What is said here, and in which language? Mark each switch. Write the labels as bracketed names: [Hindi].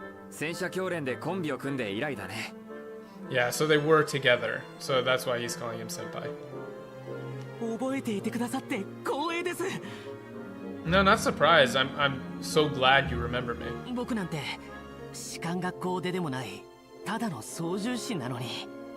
[Japanese] 戦車教練でコンビを組んで以来だね。 [English] Yeah, so they were together. So that's why he's calling him senpai. [Japanese] 覚えていてくださって光栄です。 [English] No, not surprised. I'm so glad you remember me. [Japanese] 僕なんて士官学校でもないただの操縦士なのに。